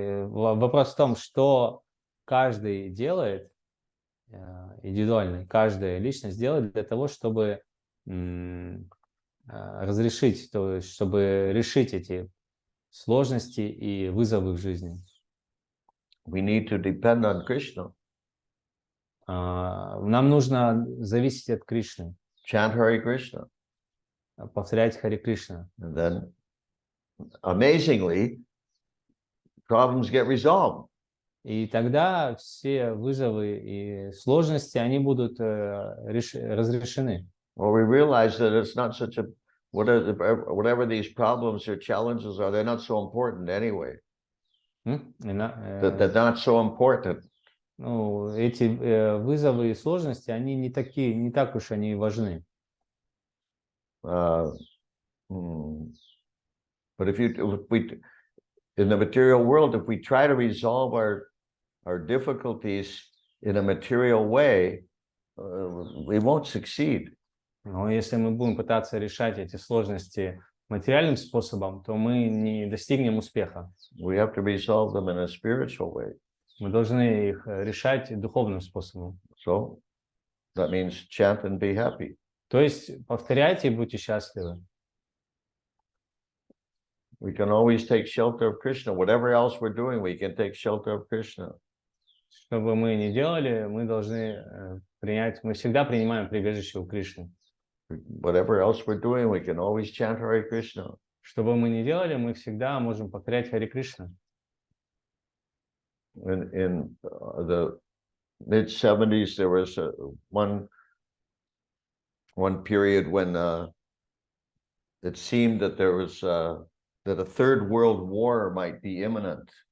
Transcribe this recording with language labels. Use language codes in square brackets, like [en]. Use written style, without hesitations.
[ru] Вопрос в том, что каждый делает, индивидуально, каждая личность делает для того, чтобы разрешить, то есть, чтобы решить эти сложности и вызовы в жизни. [en] We need to depend on Krishna. [ru] Нам нужно зависеть от Кришны, [en] Chant Hare Krishna. [ru] повторять Харе Кришна. [en] And then, amazingly, problems get resolved. [ru] И тогда все вызовы и сложности, они будут разрешены. [en] Or we realize that it's not such a, whatever these problems or challenges are, they're not so important anyway. That they're not so important. [ru] Ну, эти вызовы и сложности, они не так уж они важны. [en] But if we, in the material world, if we try to resolve our difficulties in a material way, we won't succeed. [ru] Но если мы будем пытаться решать эти сложности материальным способом, то мы не достигнем успеха. [en] We have to resolve them in a spiritual way. [ru] Мы должны их решать духовным способом. [en] So that means chant and be happy. [ru] То есть повторяйте и будьте счастливы. [en] We can always take shelter of Krishna. Whatever else we're doing, we can take shelter of Krishna. [ru] Что бы мы ни делали, мы должны принять, мы всегда принимаем прибежище у Кришны. [en] Whatever else we're doing, we can always chant Hare Krishna. [ru] Что бы мы ни делали, мы всегда можем повторять Харе Кришна. [en] In the mid-70s, there was one period when it seemed that there was that a third world war might be imminent.